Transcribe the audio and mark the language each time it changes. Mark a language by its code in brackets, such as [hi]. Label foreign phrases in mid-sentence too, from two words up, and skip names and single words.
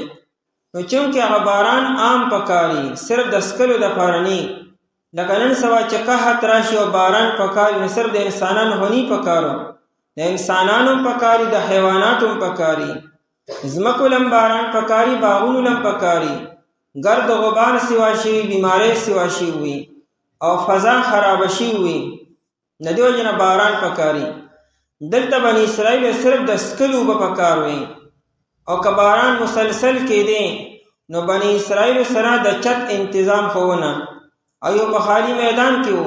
[ps] نو چونکې هغه باران عام پکاري، صرف د سکلو دپاره نه. لکه نن سبا چې قحط راشي او باران پکاري نو صرف د انسانانو خو نه پکارو، د انسانانو هم پکاري، د حیواناتو هم پکاري، ځمکو لم باران پکاري، باغونو لم پکاري. گرد و غبار سوا شوي، بیماری سوا شوي او فضا خراب شوي، د دې وجې نه باران پکاري. دلته بني اسرائیل صرف د سکلو اوبه پکار وي. او که باران مسلسل کېدی نو بني اسرائیل سره د چت انتظام خو ونه او یو په خالی میدان کې و.